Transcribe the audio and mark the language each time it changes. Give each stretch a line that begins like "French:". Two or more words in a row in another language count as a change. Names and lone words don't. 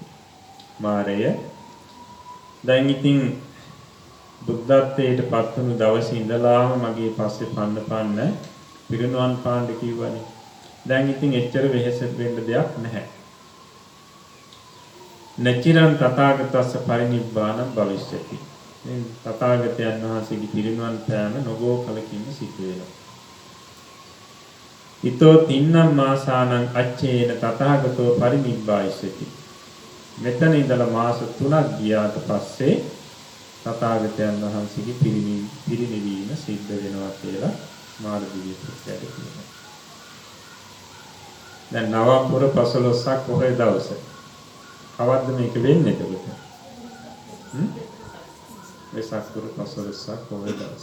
Sinhala: මාරය දැන් ඉතින් බුද්ධත්වයට පත් වුණු දවසේ ඉඳලාම මගේ පස්සේ පන්න පිරිනුවන් පාන්න කිව්වනේ. දැන් ඉතින් එච්චර වෙහෙස වෙන්න දෙයක් නැහැ.
Pali: නචිරං තථාගතස්ස පරිනිබ්බාණං භවිෂ්‍යති.
Sinhala: මේ තථාගතයන් වහන්සේගේ පිරිනුවන් පෑම නොබෝ කලකින් සිදු වෙනවා.
Pali: ඊතෝ තින්නම් මාසානං අච්චේන තථාගතෝ පරිනිබ්බායිස්සති.
Sinhala: මෙතන ඉඳලා මාස 3ක් ගියාට පස්සේ තථාගතයන් වහන්සේගේ පිරිනිවීම සිද්ධ වෙනවා කියලා මාර්ගදී පුත්‍රයාට කියනවා. දැන් නවම්පුර 15ක් පොහොය දවස. කවද්ද මේක වෙන්නේ එතකොට? වෙසක් පුර 15ක් පොහොය දවස.